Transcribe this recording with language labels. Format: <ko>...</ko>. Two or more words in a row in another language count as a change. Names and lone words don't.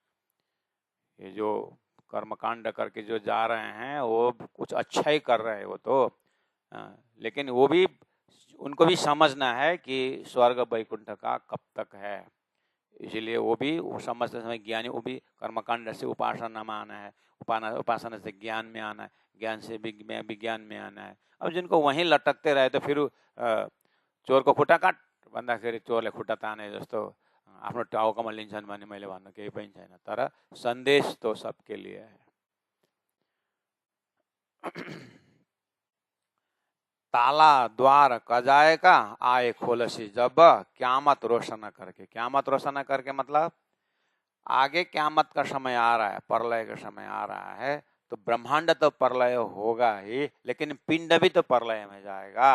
<hi>ये जो कर्मकांड करके जो जा रहे हैं वो कुछ अच्छा ही कर रहे हैं वो तो, लेकिन वो भी, उनको भी समझना है कि स्वर्ग वैकुंठ का कब तक है। इसीलिए वो भी, वो समझते समय ज्ञानी, वो भी कर्मकांड से उपासना में आना है, उपासना से ज्ञान में आना है, ज्ञान से विज्ञान में आना है। अब जिनको वहीं लटकते रहे तो फिर</hi> <ne>चोर को खुट्टा काट भन्दाखेरि चोरले खुट्टा ताने जस्तो आफ्नो टाउकोमा लिन्छन् भने मैले भन्नु केही पनि छैन, तर</ne> <hi>सन्देश तो सबके लिए है। ताला द्वार कजाए का आए खोलसी जब, क्यामत रोशन करके। क्यामत रोशन करके मतलब आगे क्यामत का समय आ रहा है, प्रलय का समय आ रहा है, तो ब्रह्मांड तो प्रलय होगा ही, लेकिन पिंड भी तो प्रलय में जाएगा।</hi>